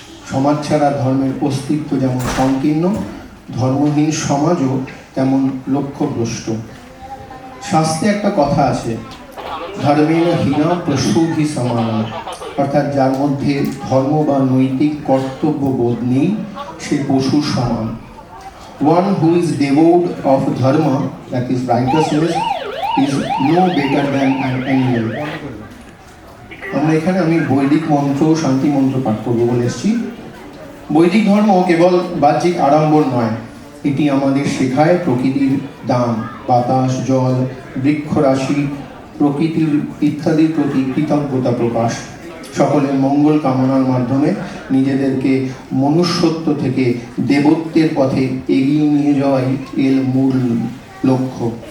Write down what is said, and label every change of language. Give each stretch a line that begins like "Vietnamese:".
Bangla: সমাজ ছাড়া ধর্মের অস্তিত্ব যেমন সংকীর্ণ, ধর্মহীন সমাজও তেমন লক্ষ্যভ্রষ্ট। শাস্ত্রে একটা কথা আছে,
Sanskrit: ধর্মের হীনা প্রসূধি সমানা,
Bangla: অর্থাৎ যার মধ্যে ধর্ম বা নৈতিক কর্তব্যবোধ নেই সে পশুর সমান।
English: One who is devoid of dharma, that is righteousness, is no better than an animal.
Bangla: আমি বৈদিক মন্ত্র, শান্তি মন্ত্র পাঠ করবো বলে এসেছি। বৈদিক ধর্ম কেবল বাহ্যিক আড়ম্বর নয়, এটি আমাদের শেখায় প্রকৃতির দান, বাতাস, জল, বৃক্ষরাশি, প্রকৃতির ইত্যাদির প্রতি কৃতজ্ঞতা প্রকাশ, সকলের মঙ্গল কামনার মাধ্যমে নিজেদেরকে মনুষ্যত্ব থেকে দেবত্বের পথে এগিয়ে নিয়ে যাওয়াই এর মূল লক্ষ্য।